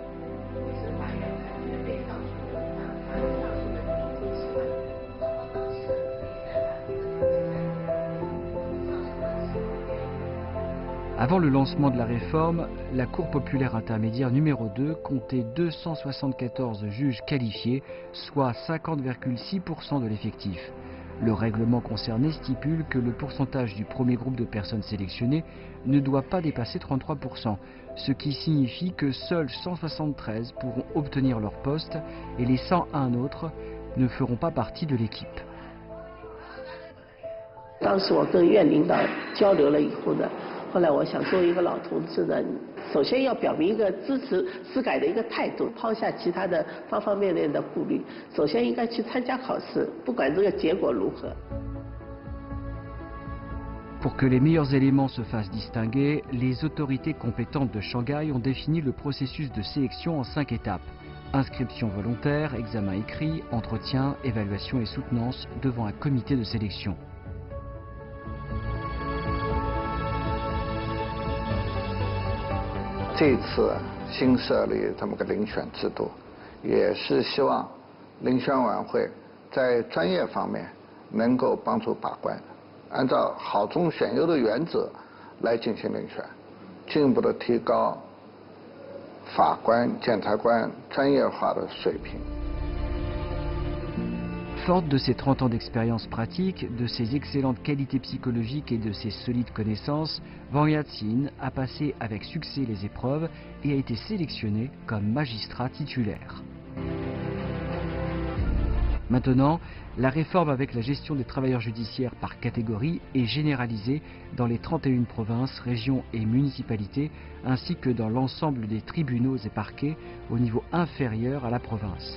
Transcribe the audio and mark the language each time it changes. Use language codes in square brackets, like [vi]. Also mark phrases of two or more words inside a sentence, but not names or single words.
[fr] Avant le lancement de la réforme, la Cour populaire intermédiaire numéro 2 comptait 274 juges qualifiés, soit 50,6% de l'effectif. Le règlement concerné stipule que le pourcentage du premier groupe de personnes sélectionnées ne doit pas dépasser 33%, ce qui signifie que seuls 173 pourront obtenir leur poste et les 101 autres ne feront pas partie de l'équipe. [zh] 当时我跟院领导交流了以后呢，后来我想作为一个老同志呢，首先要表明一个支持司改的一个态度，抛下其他的方方面面的顾虑，首先应该去参加考试，不管这个结果如何。 [fr] Pour que les meilleurs éléments se fassent distinguer, les autorités compétentes de Shanghai ont défini le processus de sélection en 5 étapes. Inscription volontaire, examen écrit, entretien, évaluation et soutenance devant un comité de sélection. [zh] 这次新设立这么个遴选制度，也是希望遴选委员会在专业方面能够帮助把关，按照好中选优的原则来进行遴选，进一步的提高法官、检察官专业化的水平。 [fr] Forte de ses 30 ans d'expérience pratique, de ses excellentes qualités psychologiques et de ses solides connaissances, Wang Yat-sin a passé avec succès les épreuves et a été sélectionné comme magistrat titulaire. Maintenant, la réforme avec la gestion des travailleurs judiciaires par catégorie est généralisée dans les 31 provinces, régions et municipalités, ainsi que dans l'ensemble des tribunaux et parquets au niveau inférieur à la province.